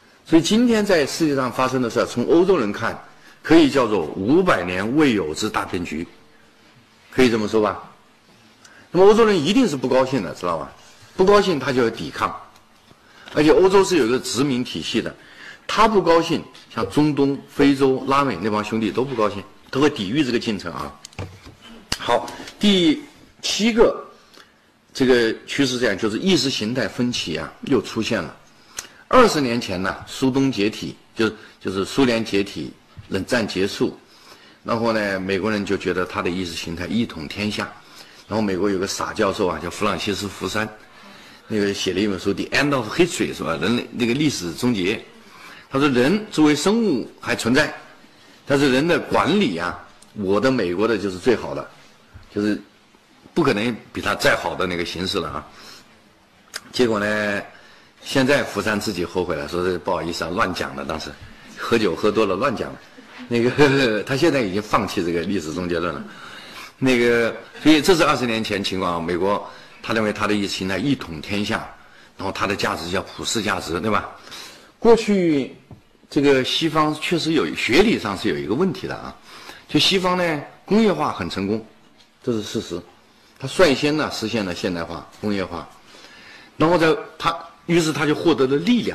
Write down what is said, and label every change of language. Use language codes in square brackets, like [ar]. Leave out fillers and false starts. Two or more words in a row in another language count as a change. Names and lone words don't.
[zh] 所以今天在世界上發生的事，從歐洲人看，可以叫做500年未有之大變局，可以這麼說吧？那麼歐洲人一定是不高興的，知道吧？不高興他就要抵抗，而且歐洲是有一個殖民體系的，他不高興，像中東、非洲、拉美那幫兄弟都不高興，都會抵禦這個進程啊。好，第7個這個趨勢這樣，就是意識形態分歧啊又出現了。20年前呢，蘇東解體，就是蘇聯解體，冷戰結束，然後呢，美國人就覺得他的意識形態一統天下，然後美國有個傻教授啊，叫弗朗西斯·福山。那個寫了一本書《The End of History》是吧？人類那個歷史終結。他說，人作為生物還存在，但是人的管理啊，我的美國的就是最好的，就是不可能比他再好的那個形式了啊。結果呢，現在福山自己後悔了，說是不好意思啊，亂講了，當時喝酒喝多了亂講了。那個他現在已經放棄這個歷史終結論了。那個，所以這是20年前情況啊，美國。他認為他的意識形態一統天下，然後他的價值叫普世價值，對吧？過去這個西方確實有學理上是有一個問題的啊，就西方呢工業化很成功，這是事實，他率先呢實現了現代化、工業化，然後於是他就獲得了力量。